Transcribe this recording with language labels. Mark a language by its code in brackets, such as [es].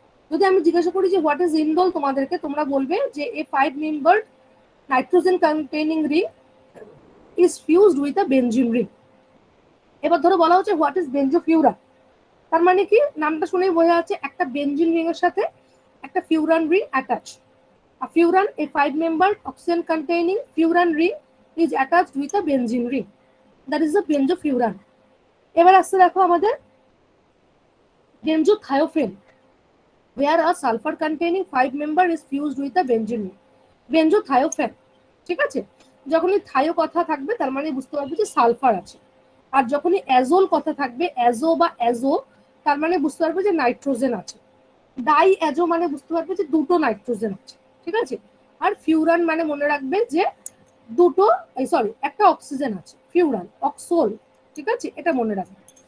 [bn] যদি আমি জিজ্ঞাসা করি যে [en] what is indole [bn] তোমাদেরকে, তোমরা বলবে যে [en] A 5-membered nitrogen containing ring is fused with a benzene ring. [bn] এবার ধরো বলা হচ্ছে [en] what is benzofuran, [bn] তার মানে কি, নামটা শুনেই বোঝা যাচ্ছে একটা বেনজিন রিং এর সাথে একটা furan ring attach. [en] A furan, a 5-membered oxygen containing furan ring is attached with a benzene ring. That is the benzofuran. [bn] এবার আসছে দেখো আমাদের [en] benzothiophene, where a sulfur containing 5-member is fused with a benzene ring. [bn] benzothiophene, ঠিক আছে? যখনই থাইও কথা থাকবে তার মানে বুঝতে পারবে যে সালফার আছে, আর যখনই অ্যাজোল কথা থাকবে, অ্যাজো বা অ্যাজো, তার মানে বুঝতে পারবে যে নাইট্রোজেন আছে। ডাই অ্যাজো মানে বুঝতে পারবে যে দুটো নাইট্রোজেন আছে, ঠিক আছে? আর ফিউরান মানে মনে রাখবে যে দুটো, সরি একটা অক্সিজেন আছে, ফিউরান অক্সোল, ঠিক আছে? এটা মনে রাখবে।